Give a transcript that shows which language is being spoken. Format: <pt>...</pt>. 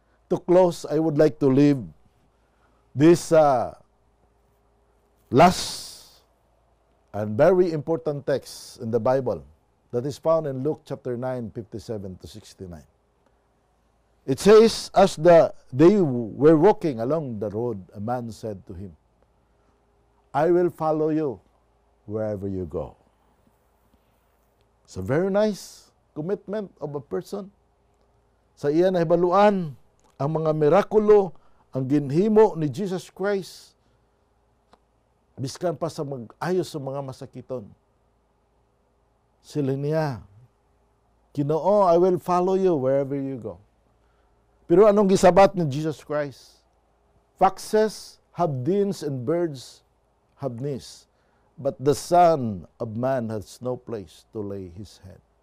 <en>To close, I would like to leave this last and very important text in the Bible that is found in Luke chapter 9, 57 to 69. It says, as they were walking along the road, a man said to him, I will follow you wherever you go. It's a very nice commitment of a person.</en> <ceb>Sa iya nahibaluan ang mga mirakulo, ang ginhimo ni Jesus Christ, biskan pa sa mag-ayos sa mga masakiton. Sila niya, Ginoo,</ceb> <en>I will follow you wherever you go.</en> <ceb>Pero anong gisabat ni Jesus Christ?</ceb> <en>Foxes have dens and birds have nests, but the Son of Man has no place to lay his head.</en>